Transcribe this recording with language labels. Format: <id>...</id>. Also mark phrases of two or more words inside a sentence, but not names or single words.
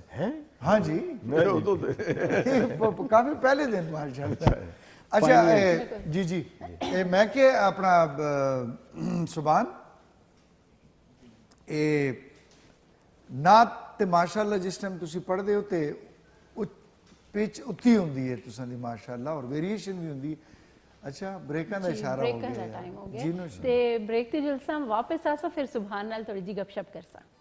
<pa>ہاں جی کافی پہلے دن ماشاء اللہ۔ اچھا جی جی میں کہ اپنا سبحان نعت تے ماشاءاللہ جس ٹائم تسی پڑھ دے ہو تے پچ اتھی ہوندی ہے تساں دی ماشاءاللہ اور ویریشن بھی ہوندی ہے۔ اچھا بریکاں دا اشارہ ہو بریکاں گیا دا ٹائم ہو جی گیا نو تے بریک تے جلسہ ہم واپس آسا، پھر سبحان نال تھوڑی جی گپ شپ کرسا۔</pa>